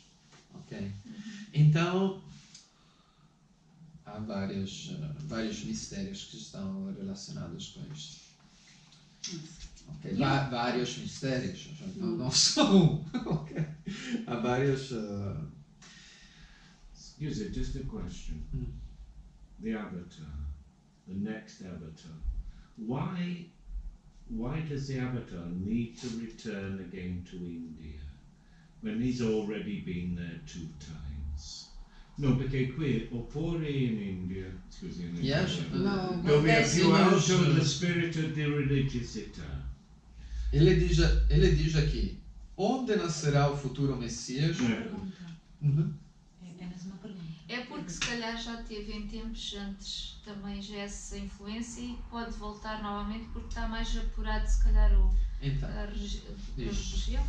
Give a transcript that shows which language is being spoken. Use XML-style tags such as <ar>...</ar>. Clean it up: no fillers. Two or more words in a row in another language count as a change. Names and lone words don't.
<pt>Okay? Então, há vários mistérios que estão relacionados com isto. Okay. Vários mistérios, não só um. Okay. Há vários...</pt> <en>Excuse me, just a question. The Avatar, the next Avatar. Why does the Avatar need to return again to India when he's already been there 2 times?</en> <it>No, perché qui, oppure in India, scusi, dove è più alto lo spirito di religiosità.</it> <pt>Ele diz aqui: onde nascerá o futuro Messias? É porque se calhar já teve em tempos antes também já essa influência e pode voltar novamente porque está mais apurado se calhar a religião.</pt>